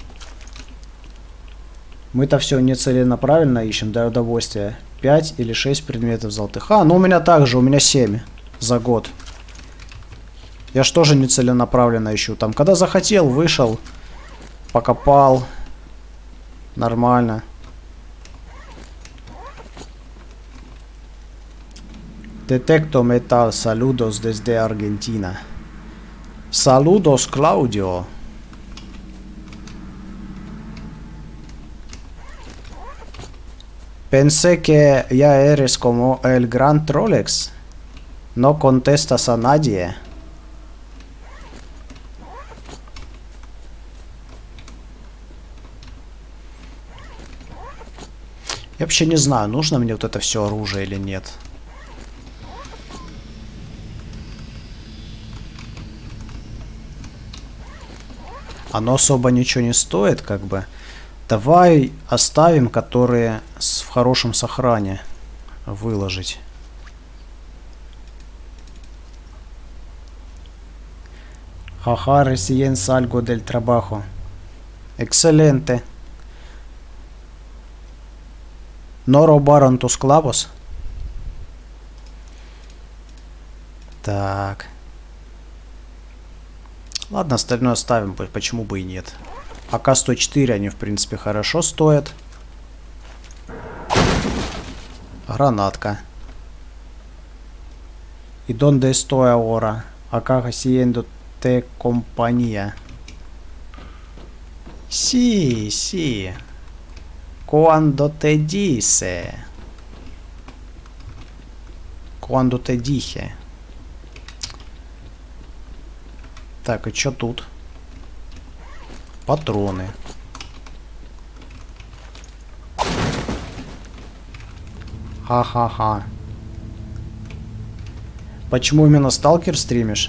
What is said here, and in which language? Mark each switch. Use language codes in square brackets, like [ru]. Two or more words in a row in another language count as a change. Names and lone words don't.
[ru] Мы-то все нецеленаправленно ищем для удовольствия. 5 или 6 предметов золотых. А, ну у меня также, у меня 7 за год. Я ж тоже нецеленаправленно ищу. Там, когда захотел, вышел, покопал. Нормально. [es] Detecto metal, saludos desde Argentina. Saludos, Claudio. Pensé que ya eres como el gran Trolex. No contestas a nadie. [ru] Я вообще не знаю, нужно мне вот это все оружие или нет. Оно особо ничего не стоит, как бы. Давай оставим, которые в хорошем сохране выложить. [es] Haha, recién salgo del trabajo. Excelente. No robaron tus clavos. [ru] Так. Ладно, остальное оставим, почему бы и нет. АК-104 они, в принципе, хорошо стоят. Гранатка. [es] ¿Y dónde estoy ahora? Acá haciéndote compañía. Sí, sí. Cuando te dice. Cuando te dije. [ru] Так, и что тут? Патроны. Ха-ха-ха. Почему именно Сталкер стримишь?